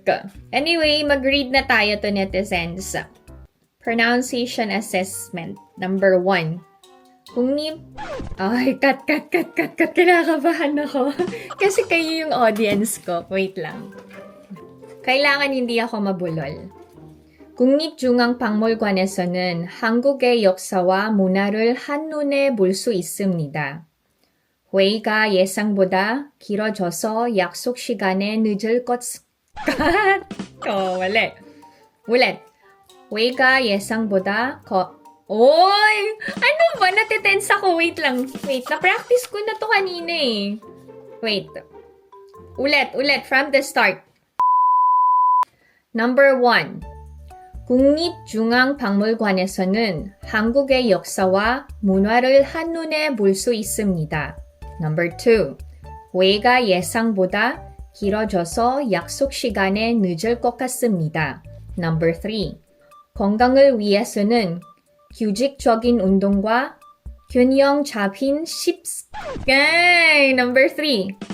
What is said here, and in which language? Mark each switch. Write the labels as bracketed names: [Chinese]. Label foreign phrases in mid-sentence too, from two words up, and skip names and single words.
[Filipino] Anyway, mag-read na tayo [English] to netizens. Pronunciation assessment. Number 1. Cut. [Filipino] Kinakabahan ako. Kasi kayo yung audience ko. Wait lang. Kailangan hindi ako mabulol. [Korean] 국립중앙박물관에서는 한국의 역사와 문화를 한눈에 볼 수 있습니다. 회의가 예상보다 길어져서 약속 시간에 늦을 것 wala. [Filipino] Ulit. Weiga 예상보다 Oy! Ano ba? Natitense ako. Wait lang. Wait. Na-practice ko na to kanina Wait. Ulit. [English] From the start. Number 1. [Korean] 국립중앙박물관에서는 한국의 역사와 문화를 한눈에 볼 수 있습니다. [English] Number 2. [Korean] 회의가 예상보다 길어져서 약속 시간에 늦을 것 같습니다. [English] Number 3. [Korean] 건강을 위해서는 규칙적인 운동과 균형 잡힌 [English] Number 3.